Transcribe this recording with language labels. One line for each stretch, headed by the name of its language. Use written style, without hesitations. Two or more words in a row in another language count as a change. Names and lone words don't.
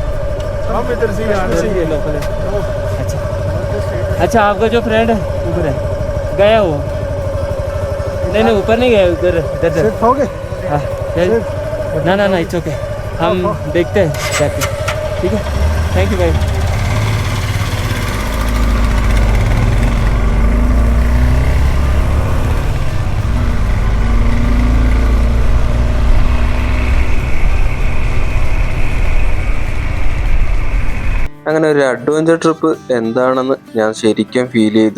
Hindi: हम इधर से ही आ रहे हैं। लोकल है। अच्छा अच्छा, आपका जो फ्रेंड है ऊपर है, गया वो? नहीं ऊपर नहीं गया, उधर इधर सिर्फ हो गए? हाँ ना ना ना,
English: it's okay.
Hindi: हम देखते हैं जाके, ठीक है?
English: thank you
Hindi: भाई।
Malayalam: അങ്ങനെ ഒരു
English: adventure trip
Malayalam: എന്താണെന്ന് ഞാൻ ശരിക്കും ഫീൽ ചെയ്തു.